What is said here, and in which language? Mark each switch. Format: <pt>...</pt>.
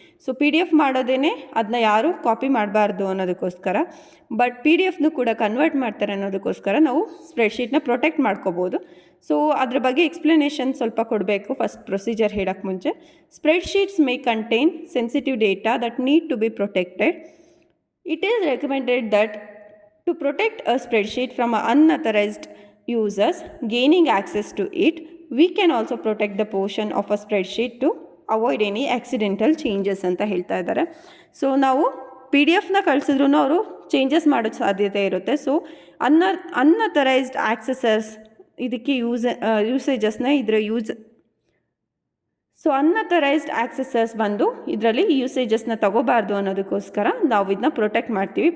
<kn>So PDF ಮಾಡೋದೇ ಅದನ್ನ ಯಾರೂ ಕಾಪಿ ಮಾಡಬಾರ್ದು ಅನ್ನೋದಕ್ಕೋಸ್ಕರ, ಬಟ್ PDFನೂ ಕೂಡ ಕನ್ವರ್ಟ್ ಮಾಡ್ತಾರೆ ಅನ್ನೋದಕ್ಕೋಸ್ಕರ ನಾವು ಸ್ಪ್ರೆಡ್ಶೀಟ್ನ ಪ್ರೊಟೆಕ್ಟ್ ಮಾಡ್ಕೋಬೋದು. ಸೊ ಅದ್ರ ಬಗ್ಗೆ ಎಕ್ಸ್ಪ್ಲನೇಷನ್ ಸ್ವಲ್ಪ ಕೊಡಬೇಕು ಫಸ್ಟ್ ಪ್ರೊಸೀಜರ್ ಹೇಳೋಕ್ಕೆ ಮುಂಚೆ.</kn> <en>Spreadsheets may contain sensitive data that need to be protected. It is recommended that to protect a spreadsheet from unauthorized users gaining access to it, we can also protect the portion of a spreadsheet to avoid any accidental changes</en> <kn>ಅಂತ ಹೇಳ್ತಾ ಇದ್ದಾರೆ. So ನಾವು PDF ಕಳಿಸಿದ್ರು ಅವರು changes ಮಾಡೋ ಸಾಧ್ಯತೆ ಇರುತ್ತೆ. So unauthorised ಆಕ್ಸೆಸರ್ಸ್ ಇದಕ್ಕೆ ಯೂಸೇಜಸ್ನ ಸೊ ಅನ್ಅಥರೈಸ್ಡ್ ಆಕ್ಸೆಸರ್ಸ್ ಬಂದು ಇದರಲ್ಲಿ ಯೂಸೇಜಸ್ನ ತಗೋಬಾರ್ದು ಅನ್ನೋದಕ್ಕೋಸ್ಕರ ನಾವು ಇದನ್ನ ಪ್ರೊಟೆಕ್ಟ್ ಮಾಡ್ತೀವಿ.</kn>